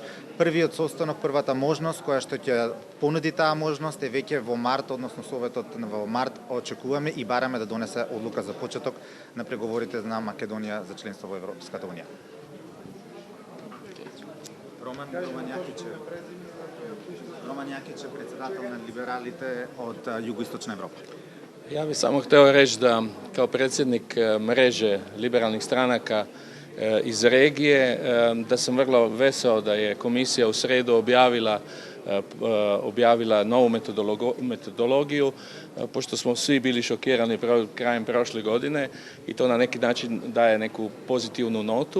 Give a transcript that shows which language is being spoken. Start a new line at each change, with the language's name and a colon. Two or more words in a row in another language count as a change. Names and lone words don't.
Macedonian: Првиот состанок, првата можност која што ќе понуди таа можност е веќе во март, односно Советот во март очекуваме и бараме да донесе одлука за почеток на преговорите на Македонија за членство во Европската унија. Роман Јакиć е председател на либералите од Југоисточна Европа.
Croatian: Ja bih samo hteo reći da kao predsjednik mreže liberalnih stranaka iz regije, da sam vrlo veseo da je komisija u sredu objavila novu metodologiju, pošto smo svi bili šokirani krajem prošle godine, i to na neki način daje neku pozitivnu notu.